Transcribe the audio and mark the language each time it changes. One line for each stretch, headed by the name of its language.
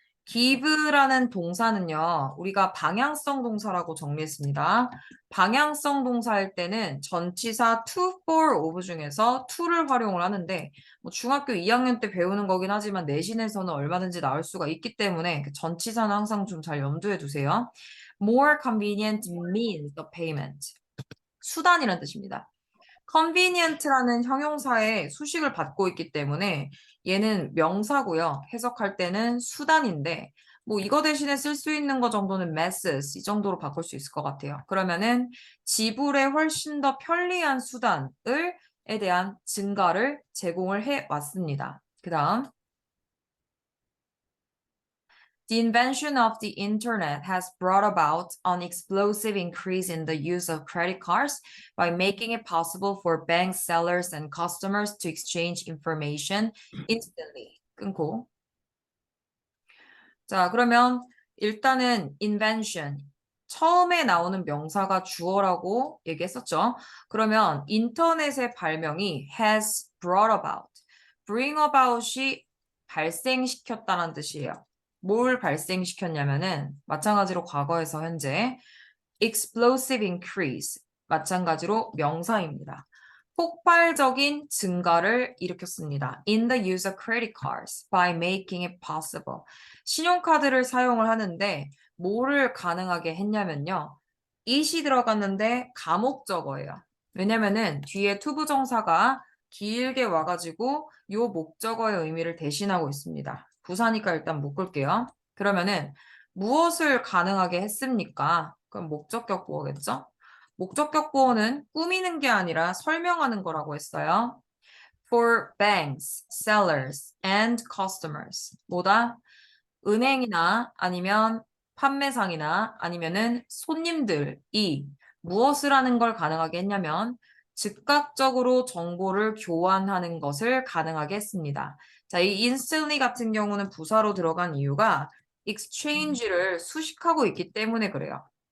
Korean: give라는 동사는요, 우리가 방향성 동사라고 정리했습니다. 방향성 동사일 때는 전치사 to, for, of 중에서 to를 활용을 하는데, 뭐 중학교 2학년 때 배우는 거긴 하지만 내신에서는 얼마든지 나올 수가 있기 때문에 그 전치사는 항상 좀 잘 염두에 두세요.
English: More convenient means of payment.
Korean: 수단이라는 뜻입니다. convenient라는 형용사의 수식을 받고 있기 때문에 얘는 명사고요. 해석할 때는 수단인데 뭐 이거 대신에 쓸 수 있는 거 정도는 methods 이 정도로 바꿀 수 있을 것 같아요. 그러면은 지불에 훨씬 더 편리한 수단을에 대한 증가를 제공을 해 왔습니다.
English: 그다음 The invention of the internet has brought about an explosive increase in the use of credit cards by making it possible for bank sellers and customers to exchange information instantly.
Korean: 끊고. 자, 그러면 일단은 invention. 처음에 나오는 명사가 주어라고 얘기했었죠. 그러면 인터넷의 발명이
English: has brought about.
Korean: bring about이 발생시켰다는 뜻이에요. 뭘 발생시켰냐면은 마찬가지로 과거에서 현재
English: explosive increase
Korean: 마찬가지로 명사입니다. 폭발적인 증가를 일으켰습니다.
English: In the use of credit cards by making it possible.
Korean: 신용카드를 사용을 하는데 뭐를 가능하게 했냐면요. it이 들어갔는데 가목적어예요. 왜냐면은 뒤에 투부정사가 길게 와가지고 요 목적어의 의미를 대신하고 있습니다. 부사니까 일단 묶을게요. 그러면은 무엇을 가능하게 했습니까? 그럼 목적격 보어겠죠? 목적격 보어는 꾸미는 게 아니라 설명하는 거라고 했어요.
English: For banks, sellers, and customers.
Korean: 뭐다? 은행이나 아니면 판매상이나 아니면은 손님들이 무엇을 하는 걸 가능하게 했냐면 즉각적으로 정보를 교환하는 것을 가능하게 했습니다. 자, 이 instantly 같은 경우는 부사로 들어간 이유가 exchange를 수식하고 있기 때문에 그래요.